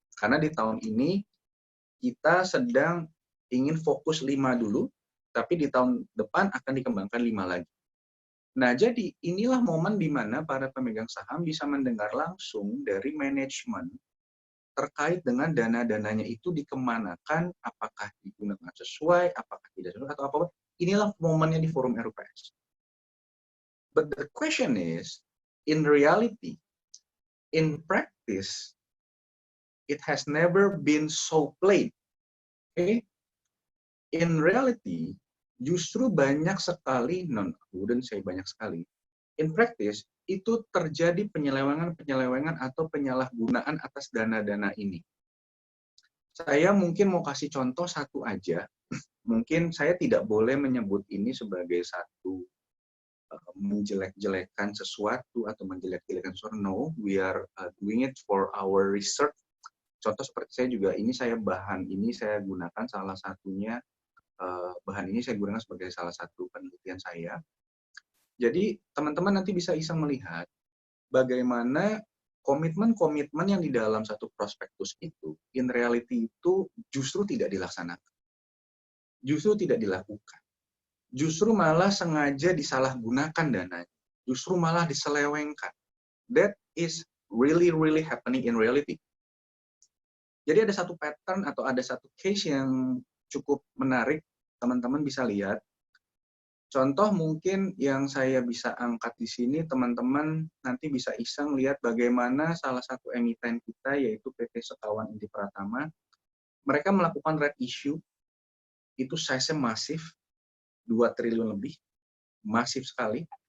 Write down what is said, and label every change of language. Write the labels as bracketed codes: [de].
[id] Karena di tahun ini kita sedang ingin fokus 5 dulu, tapi di tahun depan akan dikembangkan 5 lagi. Nah, jadi inilah momen di mana para pemegang saham bisa mendengar langsung dari manajemen terkait dengan dana-dananya itu dikemanakan, apakah digunakan sesuai, apakah tidak sesuai, atau apa-apa. Inilah momennya di forum RUPS. [en] But the question is, in reality, in practice, it has never been so plain. Okay? In reality, [id] justru banyak sekali, [en] wouldn't say [id] banyak sekali, [en] in practice, [id] itu terjadi penyelewengan atau penyalahgunaan atas dana-dana ini. Saya mungkin mau kasih contoh satu aja. Mungkin saya tidak boleh menyebut ini sebagai satu menjelek-jelekan sesuatu atau menjelek-jelekan sesuatu. [en] No, we are doing it for our research. [id] Contoh seperti bahan ini saya gunakan salah satunya, bahan ini saya gunakan sebagai salah satu penelitian saya. Jadi teman-teman nanti bisa melihat bagaimana komitmen-komitmen yang di dalam satu prospektus itu, [en] in reality [id] itu justru tidak dilaksanakan. Justru tidak dilakukan. Justru malah sengaja disalahgunakan dananya. Justru malah diselewengkan. [en] That is really happening in reality. [id] Jadi ada satu pattern atau ada satu case yang cukup menarik, teman-teman bisa lihat. Contoh mungkin yang saya bisa angkat di sini, teman-teman nanti bisa iseng lihat bagaimana salah satu emiten kita, yaitu PT Sekawan Inti Pratama, mereka melakukan red issue, itu size-nya masif, 2 triliun lebih, masif sekali.